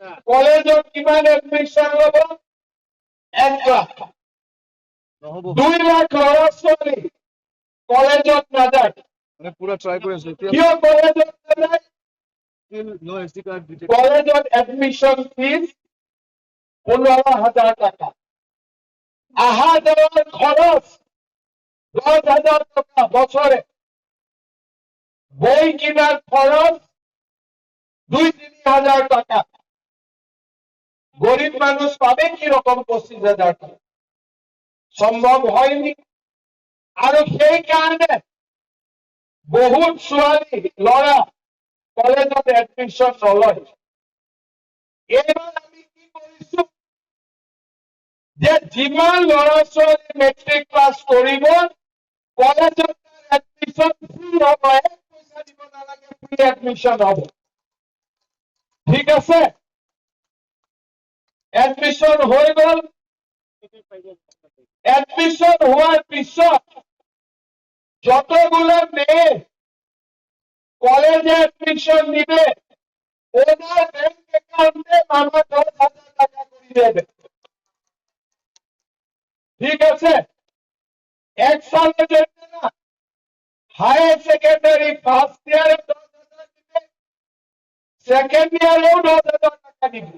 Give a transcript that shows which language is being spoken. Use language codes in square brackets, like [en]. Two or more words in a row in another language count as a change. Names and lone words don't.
[as] কলেজত কিমান এডমিশন ল'ব? 1 লাখ। নহ'ব 2 লাখ ল'ৰা ছোৱালী কলেজত নাযায়। মানে পুৰা ট্ৰাই কৰি আছো এতিয়া কিয় কলেজত নাযায়? [en] no SD card detect [as] কলেজত এডমিশন ফিজ 15,000 টাকা। [bn] আহা যাওয়ার খরচ 10,000 টাকা বছরে। বই কেনার খরচ 2-3 হাজার টাকা। গরিব মানুষ পাবে কিরকম 25,000 টাকা? সম্ভব হয়নি। [as] আর সেই কারণে বহুত ছোৱালী ল'ৰা কলেজত এডমিশন নলয়। এবার আমি কি কৰিছো যে যিমান ল'ৰা ছোৱালী মেট্ৰিক পাছ কৰিব কলেজত এডমিশন ফ্ৰী হ'ব। 1 পইচা দিব নালাগে, ফ্ৰী এডমিশন হ'ব। ঠিক আছে? এডমিশন হৈ গ'ল। [bn] এডমিশন হওয়ার পিছত যতগুলো মেয়ে কলেজে এডমিশন নিবে ওনার [en] bank account [bn] মামা 10,000 টাকা করে দেবে। ঠিক আছে? এক সালের জন্য না, [en] higher secondary first year [bn] 10,000 দিবে, সেকেন্ড ইয়ারেও 10,000 টাকা দিবে।